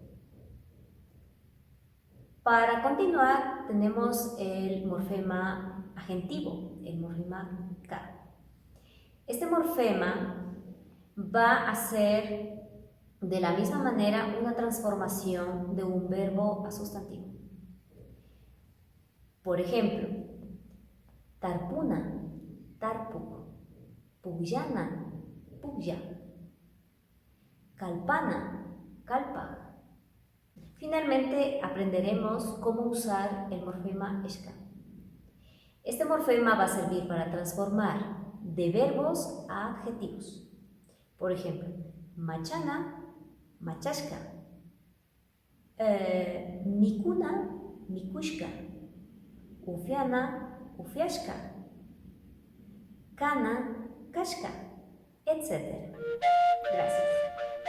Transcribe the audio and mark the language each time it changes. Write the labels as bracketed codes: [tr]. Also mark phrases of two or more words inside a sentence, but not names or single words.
[es] Para continuar tenemos el morfema agentivo, el morfema ka. Este morfema va a ser de la misma manera una transformación de un verbo a sustantivo. Por ejemplo, [qu] tarpuna, tarpuk, pugyana, pugya, kalpana, kalpa. [es] Finalmente aprenderemos cómo usar el morfema shka. Este morfema va a servir para transformar de verbos a adjetivos. Por ejemplo, [qu] machana, machashka, mikuna, mikushka, ufiana, ufiashka, kana, kashka, etc. [es] Gracias.